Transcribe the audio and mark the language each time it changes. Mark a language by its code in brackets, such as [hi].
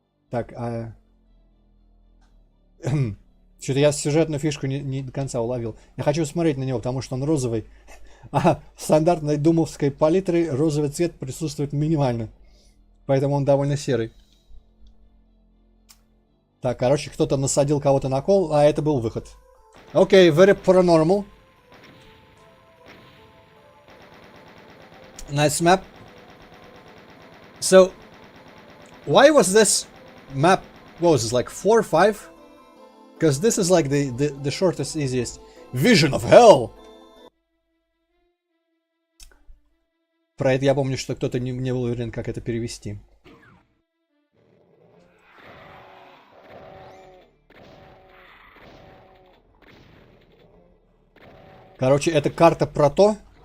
[ru] Так, что-то я сюжетную фишку не до конца уловил. Я хочу смотреть на него, потому что он розовый. В стандартной думовской палитре розовый цвет присутствует минимально. Поэтому он довольно серый. Так, короче, кто-то насадил кого-то на кол, а это был выход. [en] Окей, very paranormal. Nice map. So, why was this map, what was this, like 4 or 5? Because this is like the shortest, easiest. Vision of Hell! [ru] Про это я помню, что кто-то не был уверен, как это перевести. Короче, это карта про то...